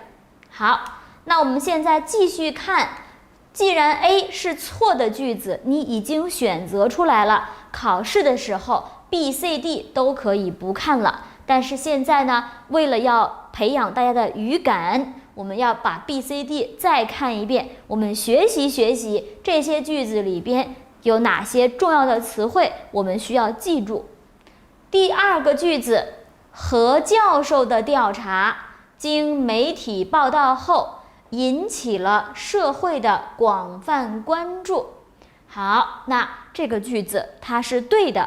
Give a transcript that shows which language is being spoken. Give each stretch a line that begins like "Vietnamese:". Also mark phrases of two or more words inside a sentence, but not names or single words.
Chinese: 好，那我們現在繼續看。既然 A 是錯的句子，你已經選擇出來了，考試的時候 B、C、D 都可以不看了。但是現在呢，為了要培養大家的語感，我們要把 B、C、D 再看一遍，我們學習這些句子裡邊有哪些重要的詞彙，我們需要記住。第二個句子，何教授的調查經媒體報道後引起了社會的廣泛關注。好，那這個句子它是對的。